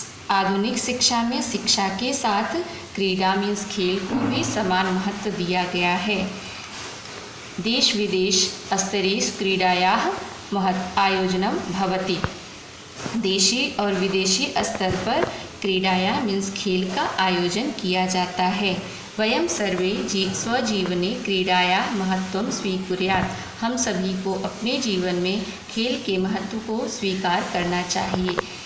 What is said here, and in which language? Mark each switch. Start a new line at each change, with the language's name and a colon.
Hindi: आधुनिक शिक्षा में शिक्षा के साथ क्रीडा मीन्स खेल को भी समान महत्व दिया गया है।
Sanskrit: देश विदेश स्तरेषु क्रीडायाः आयोजनम भवति।
Hindi: देशी और विदेशी स्तर पर क्रीडाया मीन्स खेल का आयोजन किया जाता है।
Sanskrit: वयम सर्वे स्वजीवने क्रीडाया महत्वम स्वीकुर्यात्।
Hindi: हम सभी को अपने जीवन में खेल के महत्व को स्वीकार करना चाहिए।